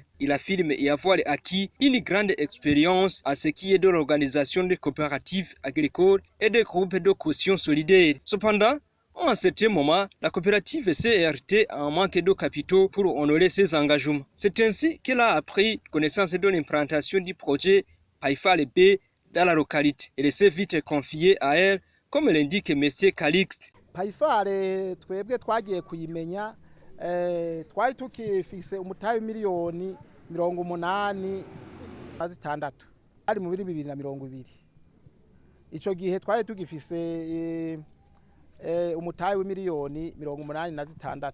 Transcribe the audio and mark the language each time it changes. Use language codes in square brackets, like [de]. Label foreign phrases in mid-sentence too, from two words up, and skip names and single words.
[fr] Il affirme y avoir acquis une grande expérience à ce qui est de l'organisation des coopératives agricoles et des groupes de caution solidaire. Cependant, en certain moment, la coopérative s'est heurtée à un manque de capitaux pour honorer ses engagements. C'est ainsi qu'elle a pris connaissance de l'implantation du projet PAIFAL-B dans la localité. Elle s'est vite confiée à elle, comme l'indique M. Calixte. [rn] PAIFAL, twebwe twagiye kuyimenya twari tukifise umutahe miliyoni 86 ari mu 2020. Ico gihe twari tugifise umutahe w'imiliyoni 86.